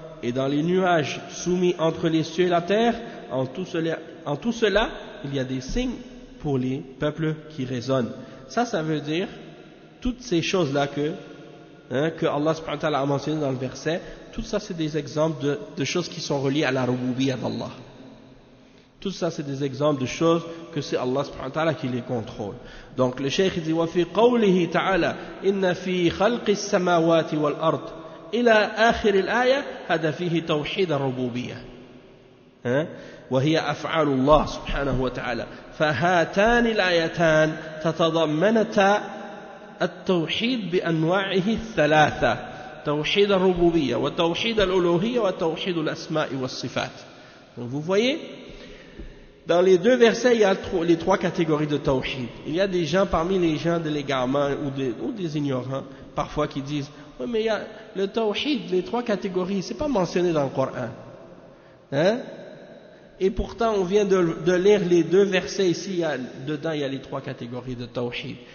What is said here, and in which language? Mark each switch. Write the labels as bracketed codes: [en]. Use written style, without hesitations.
[fr] et dans les nuages soumis entre les cieux et la terre, en tout cela, il y a des signes pour les peuples qui raisonnent. Ça veut dire toutes ces choses-là que Allah subhanahu wa ta'ala a mentionné dans le verset, tout ça c'est des exemples de choses qui sont reliées à la rububiyyah d'Allah. Tout ça c'est des exemples de choses que c'est Allah subhanahu wa ta'ala qui les contrôle. Donc le cheikh dit [ar] وفي قوله تعالى إن في خلق السماوات والأرض إلى آخر الآية هذا فيه توحيد الربوبية وهي أفعال الله سبحانه وتعالى فهاتان الآيتان تتضمنتا التوحيد بأنواعه الثلاثة توحيد الربوبية وتوحيد الألوهية وتوحيد الأسماء والصفات. [fr] Donc vous voyez, dans les deux versets, il y a les trois catégories de tawhid. Il y a des gens parmi les gens de l'égarement ou des ignorants, parfois qui disent « Oui, mais il y a le tawhid, les trois catégories, c'est pas mentionné dans le Coran. » Et pourtant, on vient de lire les deux versets ici, dedans il y a les trois catégories de tawhid.